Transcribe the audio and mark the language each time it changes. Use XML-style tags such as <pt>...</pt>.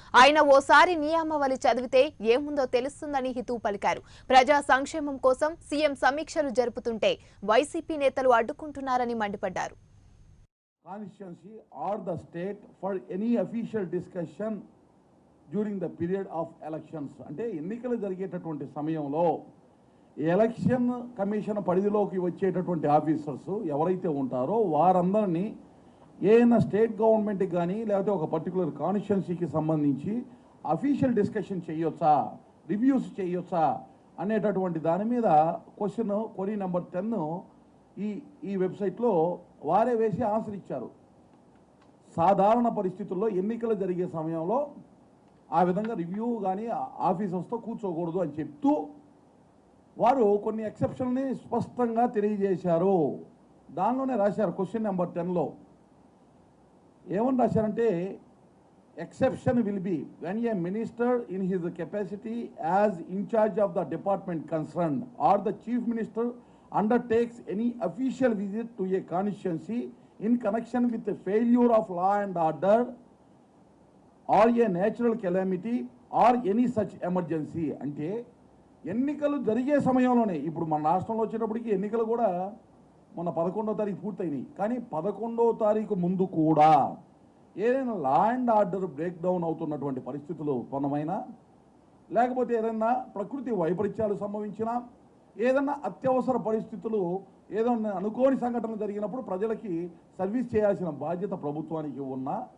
<te>ఆయన ఓసారి నియమావళి చదివితే ఏముందో తెలుస్తుందని హితవు పలికారు. ప్రజా సంక్షేమం కోసం సీఎం సమీక్షలు జరుపుతుంటే వైసీపీ నేతలు అడ్డుకుంటున్నారని మండిపడ్డారు.</te> <en>Constituency or the state for any official discussion during the period of elections.</en> <te>అంటే ఎన్నికలు జరిగేటటువంటి సమయంలో ఎలక్షన్ కమిషన్ పరిధిలోకి వచ్చేటటువంటి ఆఫీసర్స్ ఎవరైతే ఉంటారో వారందరినీ ఏదైనా స్టేట్ గవర్నమెంట్కి కానీ లేకపోతే ఒక పర్టికులర్ కాన్స్టిట్యున్సీకి సంబంధించి అఫీషియల్ డిస్కషన్ చేయొచ్చా, రివ్యూస్ చేయొచ్చా అనేటటువంటి దాని మీద క్వరీ నెంబర్ 10 ఈ వెబ్సైట్లో వారే వేసి ఆన్సర్ ఇచ్చారు. సాధారణ పరిస్థితుల్లో ఎన్నికలు జరిగే సమయంలో ఆ విధంగా రివ్యూ కానీ ఆఫీసర్స్తో కూర్చోకూడదు అని చెప్తూ వారు కొన్ని ఎక్సెప్షన్ని స్పష్టంగా తెలియజేశారు. దానిలోనే రాశారు క్వశ్చన్ నెంబర్ 10లో ఏమని రాశారంటే,</te> <en>exception will be when a minister in his capacity as in charge of the department concerned or the chief minister undertakes any official visit to a constituency in connection with the failure of law and order or a natural calamity or any such emergency.</en> <te>అంటే ఎన్నికలు జరిగే సమయంలోనే, ఇప్పుడు మన రాష్ట్రంలో వచ్చేటప్పటికి ఎన్నికలు కూడా మొన్న 11వ తారీఖు పూర్తయినాయి, కానీ 11వ తారీఖు ముందు కూడా ఏదైనా law and order break down అవుతున్నటువంటి పరిస్థితులు కొనమైనా, లేకపోతే ఏదైనా ప్రకృతి వైపరీత్యాలు సంభవించినా, ఏదన్నా అత్యవసర పరిస్థితులు, ఏదన్నా అనుకోని సంఘటనలు జరిగినప్పుడు ప్రజలకి సర్వీస్ చేయాల్సిన బాధ్యత ప్రభుత్వానికి ఉన్న</te>